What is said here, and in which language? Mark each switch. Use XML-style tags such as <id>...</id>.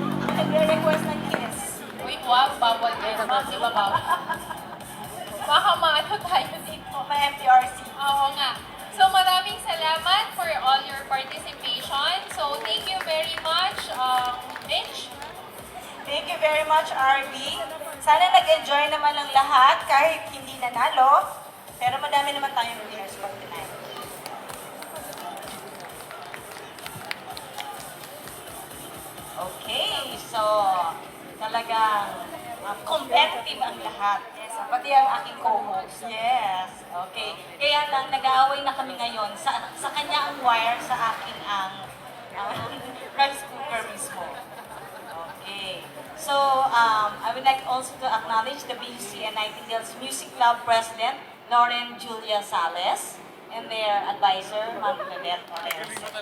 <tl>Nagre-request ng kiss. Uy, wow, bawal yan. Ma'am, di ba bawal? Baka maano tayo dito. May MPRC. Oo nga. So maraming salamat</tl> <en>for all your participation. So thank you very much, Mitch. Thank you very much, RV.</en> <tl>Sana nag-enjoy naman ang lahat kahit hindi nanalo. Pero madami naman tayong winners for tonight. Okay, so talagang competitive ang lahat. Yes, pati ang aking co-host. Yes, okay. Kaya lang nag-aaway na kami ngayon. Sa kanya ang wire, sa akin ang rice cooker mismo.</tl> <en>Okay. So, I would like also to acknowledge the BUC and Nightingale's Music Club President, Lauren Julia Sales, and their advisor, Ma'am Claudette Orense.</en>